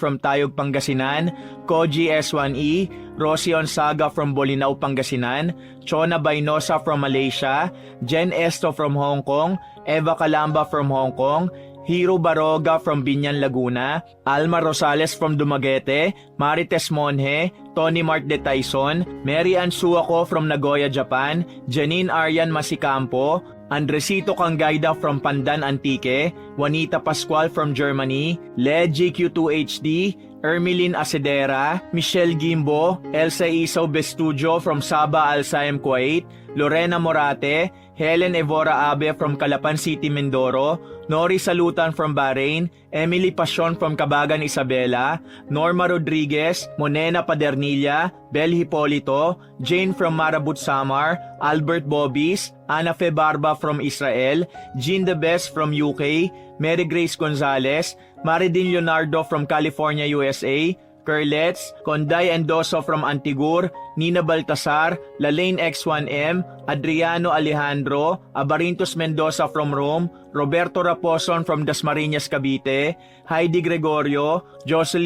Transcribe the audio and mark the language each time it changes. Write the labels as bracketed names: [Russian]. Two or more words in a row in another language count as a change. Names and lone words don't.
[English] Leon from Tayog, Pangasinan, Koji S1E, Rosie Onsaga from Bolinao, Pangasinan, Chona Bainosa from Malaysia, Jen Esto from Hong Kong, Eva Calamba from Hong Kong, Hiro Baroga from Binyan, Laguna, Alma Rosales from Dumaguete, Marites Monje, Tony Mart de Tyson, Mary Ann Suako from Nagoya, Japan, Janine Aryan Masicampo, Andresito Kangayda from Pandan Antique, Juanita Pascual from Germany, Led GQ2HD, Ermeline Acedera, Michelle Gimbo, Elsa Isaw Bestudio from Sabah Al Saim, Kuwait, Lorena Morate, Helen Evora Abe from Calapan City, Mindoro, Nori Salutan from Bahrain, Emily Pasion from Cabagan, Isabela, Norma Rodriguez, Monena Padernilla, Bel Hipolito, Jane from Marabut, Samar, Albert Bobis, Ana Fe Barba from Israel, Jean De Best from UK, Mary Grace Gonzalez, Maridin Leonardo from California, USA, Curlets, Conday Endoso from Antigur, Nina Baltasar, Lalaine X1M, Adriano Alejandro, Abarintos Mendoza from Rome, Roberto Raposon from Dasmariñas, Cavite, Heidi Gregorio, Jocelyn